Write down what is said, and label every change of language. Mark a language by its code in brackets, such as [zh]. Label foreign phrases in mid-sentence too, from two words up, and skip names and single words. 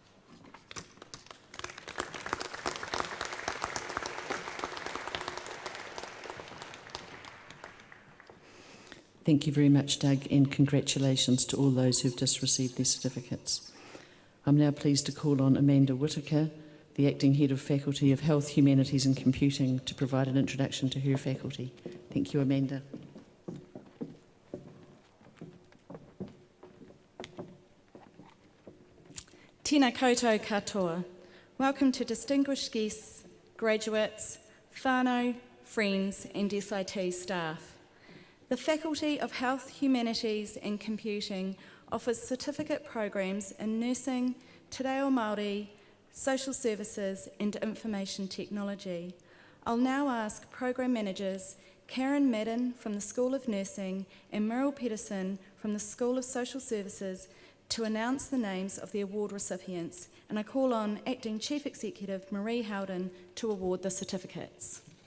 [en] Thank you very much, Doug, and congratulations to all those who've just received their certificates. I'm now pleased to call on Amanda Whittaker, the Acting Head of Faculty of Health, Humanities and Computing, to provide an introduction to her faculty. Thank you, Amanda. [mi] Tēnā koutou katoa. [en] Welcome to distinguished guests, graduates, whānau, friends and SIT staff. The Faculty of Health, Humanities and Computing offers certificate programs in nursing, [mi] te reo Māori, [en] social services and information technology. I'll now ask Program Managers Karen Madden from the School of Nursing and Meryl Peterson from the School of Social Services to announce the names of the award recipients, and I call on Acting Chief Executive Marie Howden to award the certificates.